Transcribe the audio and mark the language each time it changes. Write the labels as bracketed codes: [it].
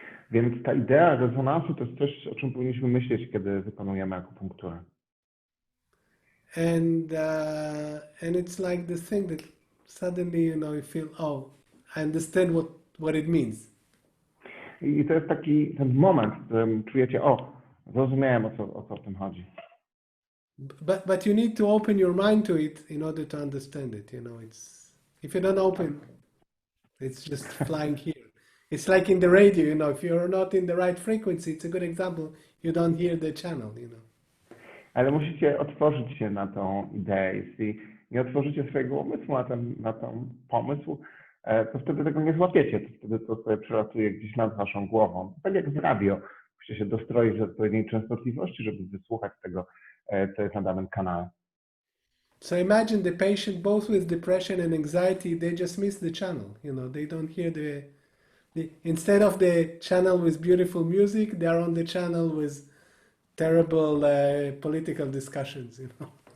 [pl] Więc ta idea rezonansu to jest coś, o czym powinniśmy myśleć, kiedy wykonujemy akupunkturę. [en] And it's like the thing that suddenly, you know, you feel, oh, I understand what it means. [pl] I to jest taki ten moment, w którym czujecie, zrozumiałem, o co w tym chodzi. [en] But you need to open your mind to it in order to understand it, you know. If you don't open, it's just flying here. It's like in the radio, you know, if you're not in the right frequency, it's a good example, you don't hear the channel, you know. [pl] Ale musicie otworzyć się na tą ideę. Jeśli nie otworzycie swojego umysłu na ten pomysł, to wtedy tego nie złapiecie. To wtedy to sobie przelatuje gdzieś nad waszą głową. Tak jak w radio. Musicie się dostroić do odpowiedniej częstotliwości, żeby wysłuchać tego, co jest na danym kanale. [en] So imagine the patient both with depression and anxiety, they just miss the channel, you know, they don't hear instead of the channel with beautiful music, they're on the channel with terrible political discussions, you know.